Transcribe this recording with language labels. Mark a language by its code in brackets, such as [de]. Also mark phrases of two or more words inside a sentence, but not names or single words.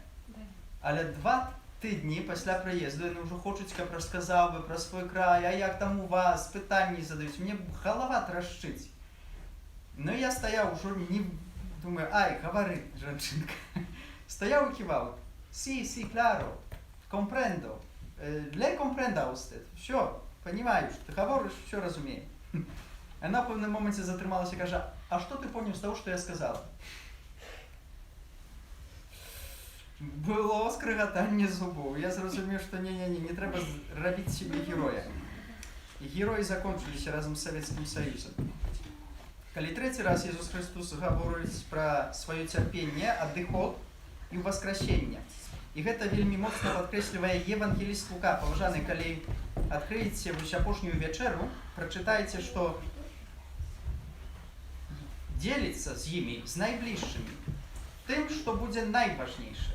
[be] Але 2 тыдні пасля прыезду яны ўжо хочуць, каб расказаў бы пра свой край, а як там у вас, пытанні задаюць, мне галава трашчыць. Ну я стаяў ужо, думаю, ай, гавары, жанчынка. Стаяў і ківаў: [es] sí, claro, comprendo, le comprendo usted, [ru] все, понимаю, ты говоришь, все разумею. [uk] Она в певному моменті затрималася і каже: а що ти поняв з того, що я сказала? Було скриготання зубов. Я зрозумів, що не треба робити собі героя. І герої закончилися разом з Совєтським Союзом. Коли 3-й раз Ісус Христос говорить про своє терпіння, [be] адыход і воскресення. І гэта вельмі моцна падкрэслівае евангеліст Лука. Паважаны, калі адкрыеце вось апошнюю вечеру, прачытаеце, што дзеліцца з імі, з найбліжшымі, тым, што будзе найважнейшае.